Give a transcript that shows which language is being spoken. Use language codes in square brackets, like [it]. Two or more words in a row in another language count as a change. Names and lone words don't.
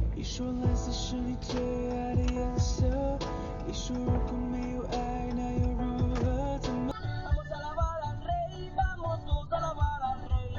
[zh] 说蓝色是你最爱的颜色。你说如果没有爱，那又如何？怎么？ [es] Vamos a alabar al rey, vamos todos a alabar al rey.